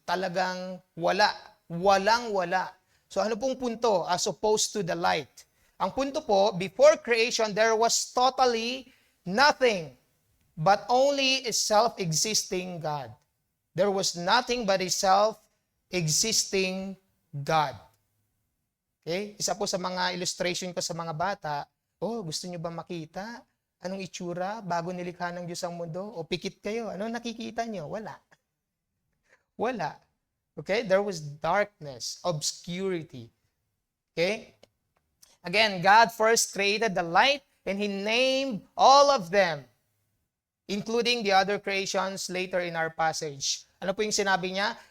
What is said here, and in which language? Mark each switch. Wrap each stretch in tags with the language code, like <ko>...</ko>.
<tl>Talagang wala. Walang-wala. So ano pong punto as opposed to the light?</tl> <en>Ang punto po, before creation, there was totally nothing but only a self-existing God. There was nothing but a self-existing God. Okay?</en> <tl>Isa po sa mga illustration ko sa mga bata, gusto nyo ba makita? Anong itsura bago nilikha ng Diyos ang mundo? O pikit kayo, ano nakikita nyo? Wala. Wala. Okay?</tl> <en>There was darkness, obscurity. Okay? Again, God first created the light and He named all of them, including the other creations later in our passage. Ano po yung sinabi niya?</en>